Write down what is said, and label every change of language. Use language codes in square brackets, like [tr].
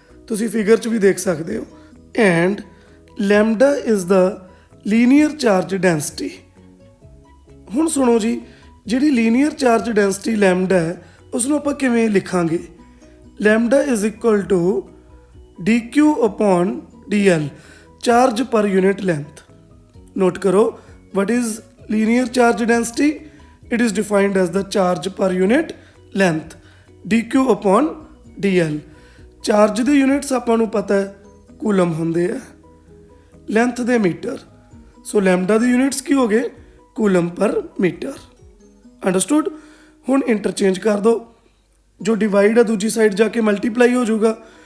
[pa] ਤੁਸੀਂ ਫਿਗਰ 'ਚ ਵੀ ਦੇਖ ਸਕਦੇ ਹੋ। [en] And lambda is the linear charge density. [pa] ਹੁਣ ਸੁਣੋ ਜੀ, ਜਿਹੜੀ ਲੀਨੀਅਰ ਚਾਰਜ ਡੈਂਸਿਟੀ ਲੈਮਡਾ ਹੈ ਉਸ ਨੂੰ ਆਪਾਂ ਕਿਵੇਂ ਲਿਖਾਂਗੇ? [en] Lambda is equal to dq upon dl, charge per unit length. Note ਕਰੋ, what is linear charge density? It is defined as the charge per unit length, dq upon dl। [pa] Charge ਦੇ units ਆਪਾਂ ਨੂੰ ਪਤਾ ਹੈ ਕੂਲਮ ਹੁੰਦੇ ਆ, length ਦੇ ਮੀਟਰ। ਸੋ ਲੈਮਡਾ ਦੇ ਯੂਨਿਟਸ ਕੀ ਹੋ ਗਏ? ਕੂਲਮ ਪਰ ਮੀਟਰ। ਅੰਡਰਸਟੂਡ। ਹੁਣ ਇੰਟਰਚੇਂਜ ਕਰ ਦਿਓ, ਜੋ ਡਿਵਾਈਡ ਆ ਦੂਜੀ ਸਾਈਡ ਜਾ ਕੇ ਮਲਟੀਪਲਾਈ ਹੋ ਜਾਊਗਾ।